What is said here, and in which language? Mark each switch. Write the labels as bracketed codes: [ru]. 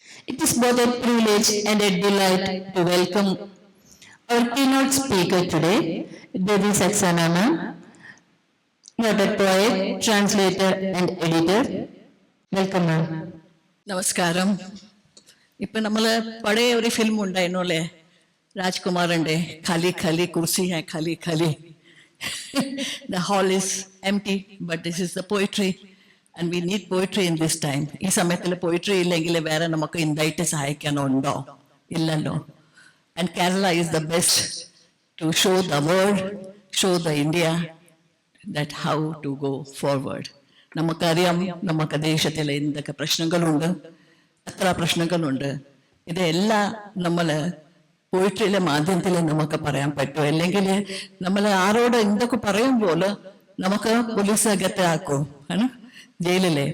[en] It is both a privilege and a delight to welcome our keynote speaker today, Devi Saxena ma'am, noted poet, translator and editor. Welcome ma'am. [ml] നമസ്കാരം. ഇപ്പം നമ്മൾ പഴയ ഒരു film ഉണ്ടായിരുന്നു അല്ലേ, രാജ്കുമാറിൻ്റെ [hi] ഖാലി ഖാലി കുർസി high Khali Khali. [en] The hall is empty, but this is the poetry. And we need poetry in this time. [ml] ഈ സമയത്തിൽ പോയിട്രി ഇല്ലെങ്കിൽ വേറെ നമുക്ക് എന്തായിട്ട് സഹായിക്കാനുണ്ടോ? ഇല്ലല്ലോ. [en] And Kerala is the best to show the world, show the India that how to go forward. [ml] നമുക്കറിയാം നമുക്ക് ദേശത്തിൽ എന്തൊക്കെ പ്രശ്നങ്ങളുണ്ട്, എത്ര പ്രശ്നങ്ങളുണ്ട്. ഇതെല്ലാം നമ്മൾ പോയിട്രിയിലെ മാധ്യമത്തിൽ നമുക്ക് പറയാൻ പറ്റും. അല്ലെങ്കിൽ നമ്മൾ ആരോട് എന്തൊക്കെ പറയുമ്പോൾ നമുക്ക് പോലീസ് അകത്താക്കും, ആണ് ജയിലിലെ.